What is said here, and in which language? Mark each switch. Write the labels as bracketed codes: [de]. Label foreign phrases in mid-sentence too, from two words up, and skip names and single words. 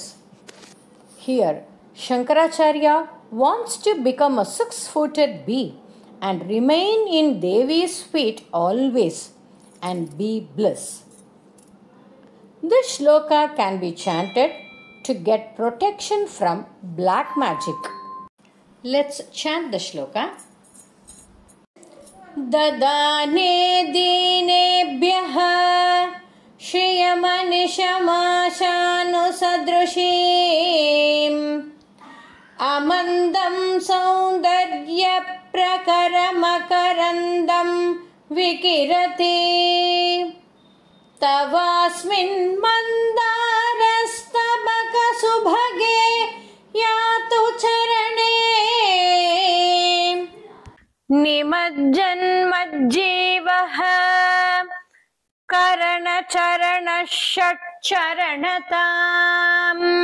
[en] Here, Shankaracharya wants to become a 6-footed bee and remain in Devi's feet always and be bliss. This shloka can be chanted to get protection from black magic. Let's chant the shloka. [sa] దదానే దీనేభ్యః శ్రియమనిశమాశాను సదృశీం అమందం సౌందర్య ప్రకరమకరందం వికిరతి. తవాస్మిన్ మందారస్తబక సుభగే యాతు చరణే నిమజ్జన్ మజ్జీవః కరణ చరణ షట్చరణతాం.